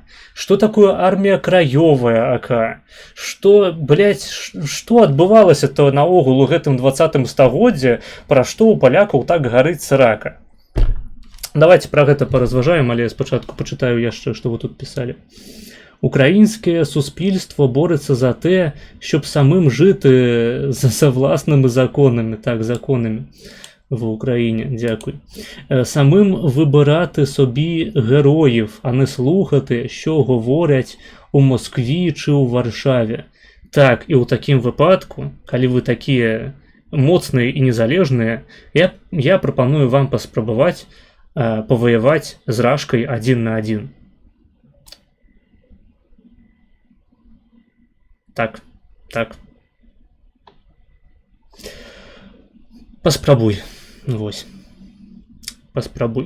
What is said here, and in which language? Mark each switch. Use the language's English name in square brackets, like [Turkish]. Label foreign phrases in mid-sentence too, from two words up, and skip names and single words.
[Belarusian] Што такое армія краёвая АК? Што, блядь, што адбывалася-то наогул у гэтым 20-м стагоддзе, пра што ў палякаў так гарыць срака? Давайте пра гэта паразважаем, але спачатку пачытаю яшчэ, што вы тут пісалі. [Ukrainian] Украінскае суспільство бореться за те, щоб самим жити за власними законами, так, законами в Україні, дякую. Самим вибирати собі героїв, а не слухати, що говорять у Москві чи у Варшаві. Так, і у такім випадку, коли ви такі моцні і незалежні, я пропоную вам [Belarusian] паспрабаваць паваяваць з Рашкай 1 на 1. Так, так. Паспрабуй. Вось. Паспрабуй.